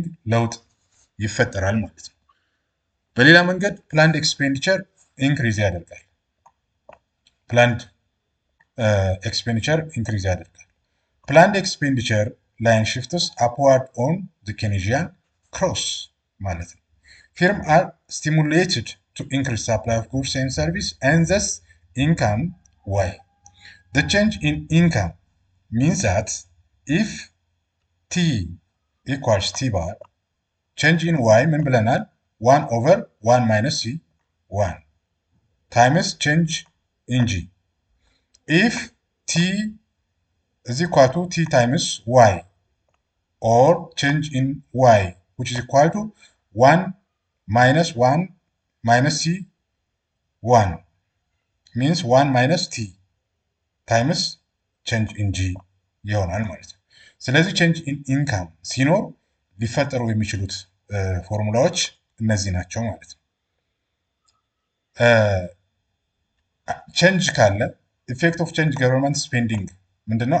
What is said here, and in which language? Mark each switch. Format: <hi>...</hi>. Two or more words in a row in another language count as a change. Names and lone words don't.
<am>ለውጥ ይፈጠራል ማለት ነው። በሌላ መንገድ</am> <en>planned expenditure increase ያደርጋል። planned expenditure increase ያደርጋል። planned expenditure line shifts upward on the Keynesian cross ማለት ነው። firm are stimulated to increase supply of goods and service and thus income y. The change in income means that if t equals t bar, change in y</en> <am>ምን ብለናል?</am> <en>1 over 1 minus c 1 times change in g. If t is equal to t times y or change in y which is equal to 1 minus c 1 means 1 minus t times change in g</en> <am>ይሆናል ማለት ነው። ስለዚህ</am> <en>change in income</en> <am>ሲኖር ሊፈጠሩ የሚችሉት ፎርሙላዎች እነዚህ ናቸው ማለት ነው። ቼንጅ ካለ</am> <en>effect of change government spending</en> <am>ምንድነው?</am>